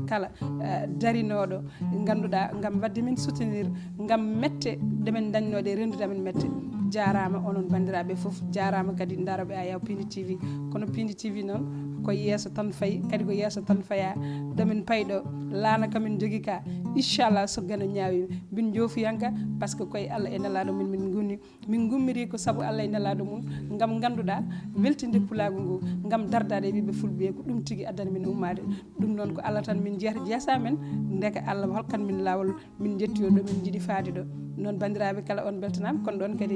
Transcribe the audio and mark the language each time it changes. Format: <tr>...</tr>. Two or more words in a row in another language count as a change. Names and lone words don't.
<ff>kala darinoɗo ganduɗa gam wadde min soutenir gam mette ɗemin dañnoɗe rendude amen mette jarama onon bandiraɓe foof jarama kadi daroɓe Ayaw Pindi TV kono Pindi TV noon ko yesso tan fayi kadi ko yesso tan faya ɗomin payɗo laana kamin jogui ka inchallah so gana ñaawi min joofiyanka</ff> <fr>par ce que</fr> <ff>koye Allah e nelaɗo min min gummiri ko saabu Allah e nelaɗo mum gam ganduɗa weltinde pulagu ngu gam dardade ɓiɓe fulɓe ko ɗum tigui addani min ummade ɗum noon ko Allah tan min jeyata jeesa men deka Allah hokkat min lawol min jettoyo ɗo min jiiɗi faade ɗo noon bandiraɓe kala on beltanama kono ɗon kadi</ff>